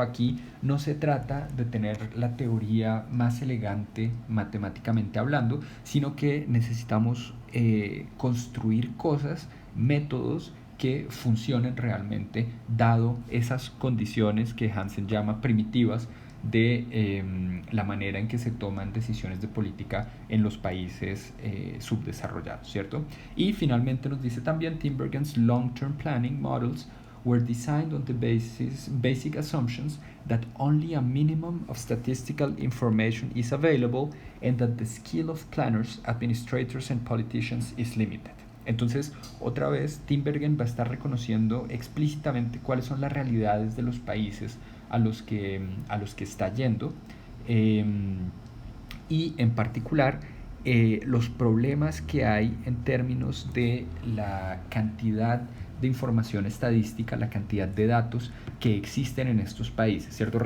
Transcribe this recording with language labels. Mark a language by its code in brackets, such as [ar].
[es] Aquí no se trata de tener la teoría más elegante matemáticamente hablando, sino que necesitamos construir cosas, métodos que funcionen realmente, dado esas condiciones que Hansen llama primitivas de la manera en que se toman decisiones de política en los países subdesarrollados, ¿cierto? Y finalmente nos dice también [en] Tinbergen's long-term planning models were designed on the basic assumptions that only a minimum of statistical information is available and that the skill of planners, administrators and politicians is limited. [es] Entonces, otra vez, Tinbergen va a estar reconociendo explícitamente cuáles son las realidades de los países a los que está yendo, y en particular los problemas que hay en términos de la cantidad de información estadística, la cantidad de datos que existen en estos países, ¿cierto?